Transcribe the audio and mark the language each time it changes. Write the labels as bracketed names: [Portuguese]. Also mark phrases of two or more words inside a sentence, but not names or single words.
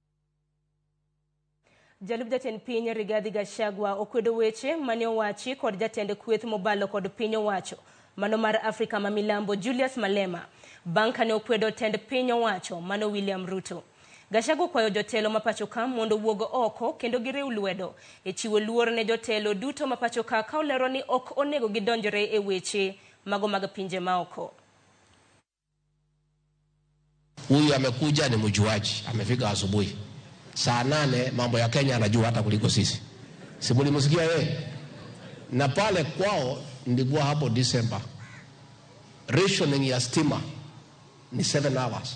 [Luo (Kenya and Tanzania)] Jalub jatend piny Rigathi Gachagua okwedo weche mane owachi kod jatend kweth mobalo kod piny owacho mano mar Afrika ma Milambo Julius Malema banka ne okwedo tend piny owacho mano William Ruto. Gachagua kwayo jotelo mapacho ka mondo wuogo oko kendo giriw lwedo e chiwo luor ne jotelo duto mapacho ka olero ni ok onego gidonjore e weche mago mag pinje maoko. [Swahili] Huyu amekuja ni mjuaji, amefika asubuhi. Saa 8 mambo ya Kenya anajua hata kuliko sisi. Simuli msikia yeye. Na pale kwao nilikuwa hapo December. Rationing ya stima ni 7 hours.